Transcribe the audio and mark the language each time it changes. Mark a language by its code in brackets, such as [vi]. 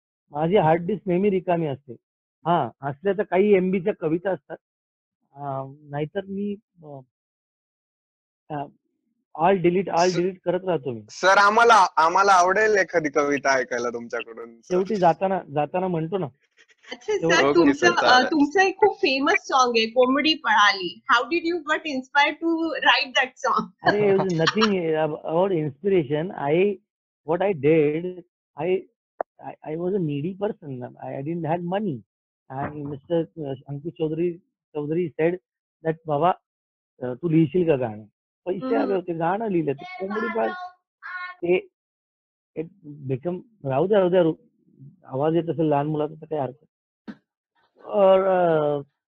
[mr] माझी hard disk नेहमी रिकामी असते. हा, असल्या तर काही MBच्या कविता असतात, नाहीतर मी ऑल डिलीट करत राहतो मी. सर आम्हाला आवडेल एखादी कविता ऐकायला तुमच्याकडून. शेवटी जाताना म्हणतो ना. अच्छा सर, ओके सर, चालेल. तुमचं एक खूप फेमस सॉन्ग आहे कोंबडी पळाली. [en] How did you get inspire to write that song? अरे nothing about inspiration. what I did, I was a needy person. I didn't have money, and Mr. Ankush Chaudhary said that [mr] बाबा तू लिहिशील का गाणं. पैसे आले होते, गाणं लिहिलं. ते कोंबडी पाळ ते बेकम राहू द्या आवाज येत असेल लहान मुलाचा तर काही हरकत.